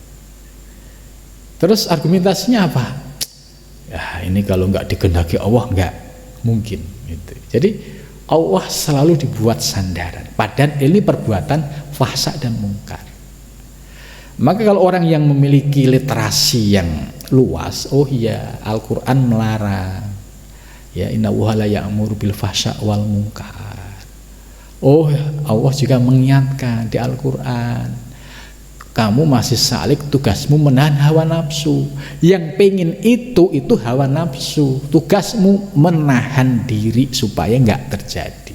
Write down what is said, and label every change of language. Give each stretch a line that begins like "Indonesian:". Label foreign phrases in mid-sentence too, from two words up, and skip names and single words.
Indonesian: Terus argumentasinya apa? Ya ini kalau nggak dikehendaki Allah nggak mungkin gitu. Jadi Allah selalu dibuat sandaran, padahal ini perbuatan fahsya dan mungkar. Maka kalau orang yang memiliki literasi yang luas, oh iya Al-Quran melarang, ya
Arabic: إن الله لا يأمر بالفحشاء والمنكر.
Indonesian: Oh Allah juga mengingatkan di Al-Quran, kamu masih salik, tugasmu menahan hawa nafsu. Yang pengen itu hawa nafsu, tugasmu menahan diri supaya nggak terjadi.